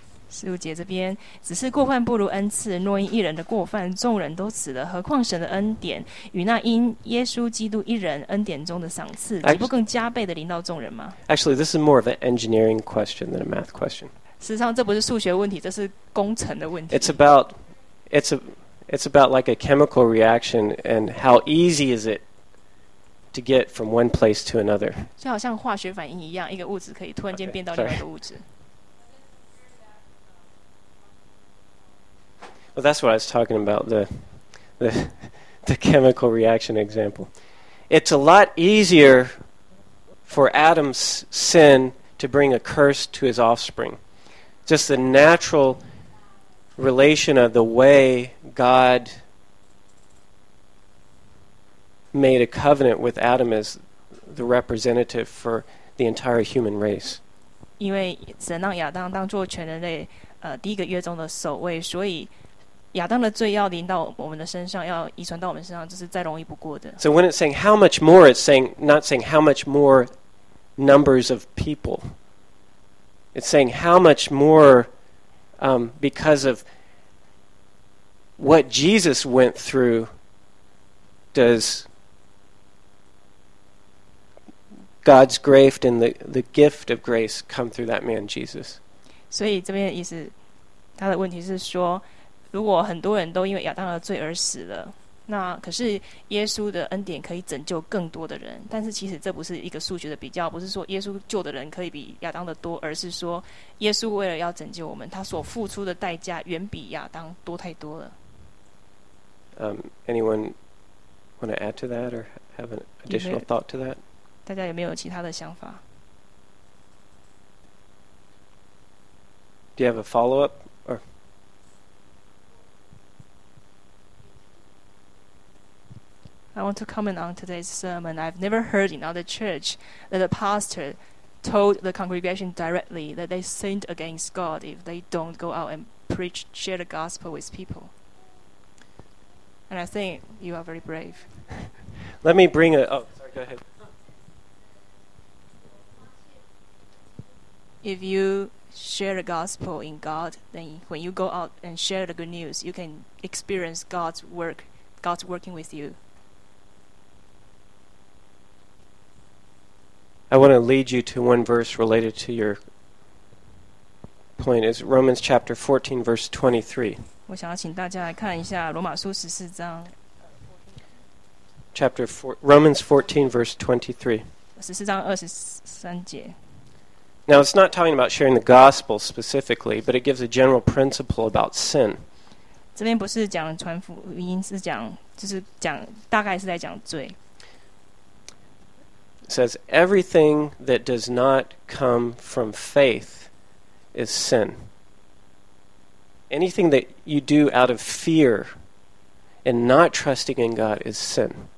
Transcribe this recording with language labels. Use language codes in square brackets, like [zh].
[zh] 十五节这边，只是过犯不如恩赐。若因一人的过犯，众人都死了，何况神的恩典与那因耶稣基督一人恩典中的赏赐，岂不更加倍的临到众人吗 [en] ？Actually, this is more of an engineering question than a math question. [zh] 事实上，这不是数学问题，这是工程的问题。 [en] It's about like a chemical reaction, and how easy is it to get from one place to another? [zh] 就好像化学反应一样，一个物质可以突然间变到另外一个物质。 [en] Well, that's what I was talking about, the chemical reaction example. It's a lot easier for Adam's sin to bring a curse to his offspring. Just the natural relation of the way God made a covenant with Adam as the representative for the entire human race. Because God made Adam as the representative for the entire human race. [zh] 因为神让亚当当亚当的罪要临到我们的身上，要遗传到我们身上，这是再容易不过的。 [en] So when it's saying how much more, it's saying not saying how much more numbers of people. It's saying how much more because of what Jesus went through. Does God's grace and the gift of grace come through that man Jesus? [zh] 所以这边的意思，他的问题是说。如果很多人都因为亚当的罪而死了，那可是耶稣的恩典可以拯救更多的人。但是其实这不是一个数学的比较，不是说耶稣救的人可以比亚当的多，而是说耶稣为了要拯救我们，他所付出的代价远比亚当多太多了。 [en] Anyone want to add to that or have an additional thought to that? [zh] 大家有没有其他的想法？ [en] Do you have a follow up? I want to comment on today's sermon. I've never heard in other church that a pastor told the congregation directly that they sinned against God if they don't go out and preach, share the gospel with people. And I think you are very brave. Let me bring a... Oh, sorry, go ahead. If you share the gospel in God, then when you go out and share the good news, you can experience God's work, God's working with you. I want to lead you to one verse related to your point. It's Romans chapter 14, verse 23. [zh] 我想要请大家来看一下罗马书十四章。 [en] Chapter four, Romans 14, verse [zh] 23. 十四章二十三节。 [en] Now, it's not talking about sharing the gospel specifically, but it gives a general principle about sin. [zh] 这边不是讲传福音，是讲就是讲大概是在讲罪。 [en] Says everything that does not come from faith is sin. Anything that you do out of fear and not trusting in God is sin.